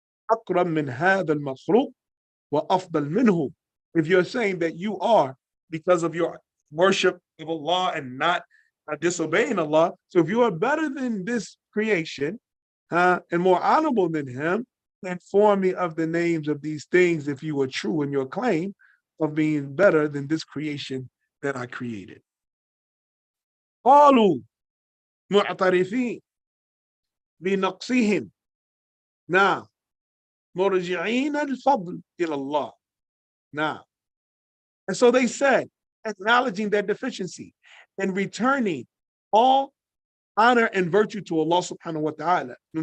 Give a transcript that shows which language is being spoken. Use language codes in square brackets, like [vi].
[ar] أقرب من هذا المخلوق وأفضل منه, [en] if you're saying that you are, because of your worship of Allah and not disobeying Allah, so if you are better than this creation and more honorable than him, inform me of the names of these things if you are true in your claim of being better than this creation that I created. [ar] قالوا معترفين بنقصهم نعم مرجعين الفضل إلى الله. [en] Now, and so they said, acknowledging their deficiency and returning all honor and virtue to Allah subhanahu wa ta'ala.